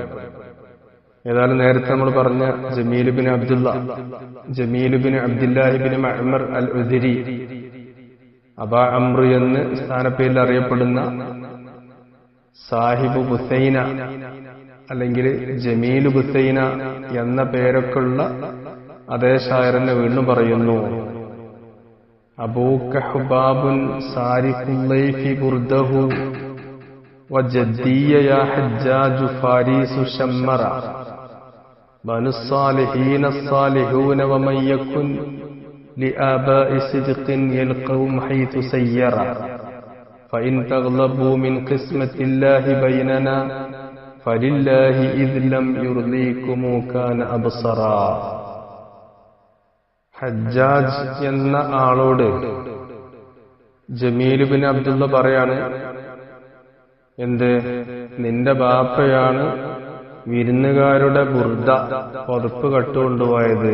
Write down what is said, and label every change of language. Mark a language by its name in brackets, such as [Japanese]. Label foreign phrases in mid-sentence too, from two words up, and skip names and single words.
[Malayalam] ഏതായാലും നേരത്തെ നമ്മൾ പറഞ്ഞ ജമീൽ ഇബ്നു അബ്ദുല്ലാഹി ഇബ്നു മഅ്മർ അൽ-ഉദരി, അബാ അംറു എന്ന് സ്ഥാനപ്പേരിൽ അറിയപ്പെടുന്ന സാഹിബ് ബുസൈന അല്ലെങ്കിൽ ജമീൽ ബുസൈന എന്ന പേരൊക്കെയുള്ള അതേ ഷായറിനെ വീണ്ടും പറയുന്നു, [Arabic] أبوك حباب سارق الضيف برده وجدي يا حجاج فارس شمر بنو الصالحين الصالحون ومن يكن لآباء صدق يلقوم حيث سيرا فإن تغلبوا من قسمة الله بيننا فلله إذ لم يرضيكم كان أبصرا. [Malayalam] ഹജ്ജാജ് എന്ന ആളോട് ജമീൽ ബിൻ അബ്ദുള്ള പറയാണ്, എന്ത്? നിന്റെ ബാപ്പയാണ് വിരുന്നുകാരുടെ ബുർദ പുതപ്പ് കട്ടുകൊണ്ടുപോയത്.